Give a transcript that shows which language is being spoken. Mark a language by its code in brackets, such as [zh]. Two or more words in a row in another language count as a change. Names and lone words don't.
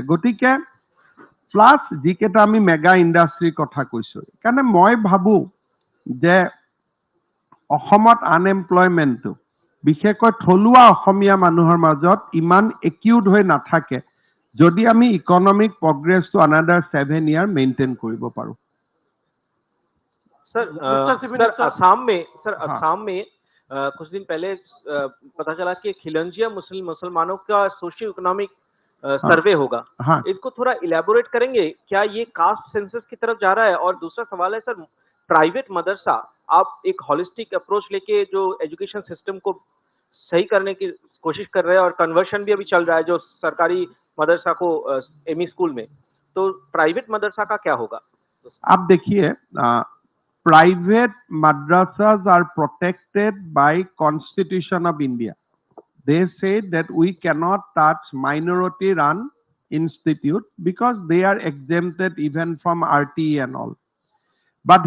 [as] গতিকে প্লাছ যিকেইটা আমি [en] mega industry [as] কথা কৈছোঁ, সেইকাৰণে মই ভাবোঁ যে অসমত আনএমপ্লয়মেণ্টটো বিশেষকৈ থলুৱা অসমীয়া মানুহৰ মাজত ইমান একিউট হৈ নাথাকে যদি আমি [en] economic progress under 7 year [as] মেইনটেইন কৰিব পাৰোঁ। [hi] सर असम में कुछ दिन पहले पता चला कि खिलंजिया मुसलमानों का [en] socio economic survey [hi] होगा। हाँ। इसको थोड़ा इलेबोरेट करेंगे, क्या ये [en] caste census [hi] की तरफ जा रहा है? और दूसरा सवाल है सर, प्राइवेट मदरसा, आप एक [en] holistic approach [hi] लेके जो [en] education system [hi] को सही करने की कोशिश कर रहे हैं और कन्वर्शन भी अभी चल रहा है जो सरकारी मदरसा को [en] ME school [hi] में, तो प्राइवेट मदरसा का क्या होगा? आप देखिए, [en] private madrasas are protected by Constitution of India. They say that we cannot touch minority run institute because they are exempted even from RTE and all.